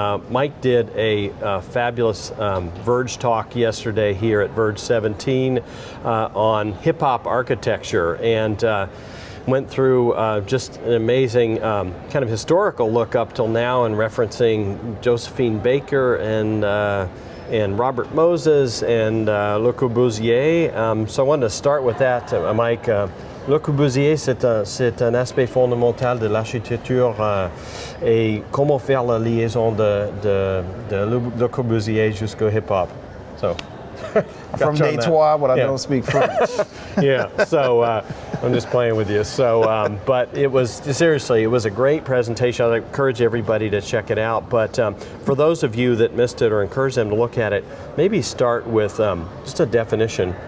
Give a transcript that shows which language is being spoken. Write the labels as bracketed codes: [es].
[en] Mike did a fabulous VERGE talk yesterday here at VERGE 17 on hip-hop architecture, and went through just an amazing kind of historical look up till now, and referencing Josephine Baker and Robert Moses and Le Corbusier. So I wanted to start with that, Mike. [fr] Le Corbusier, c'est un aspect fondamental de l'architecture et comment faire la liaison de Le Corbusier jusqu'au hip-hop. [en] So, from Detroit, but I don't speak French. Yeah, so I'm just playing with you. So, but it was, seriously, it was a great presentation. I'd encourage everybody to check it out. But for those of you that missed it, or encourage them to look at it, maybe start with just a definition.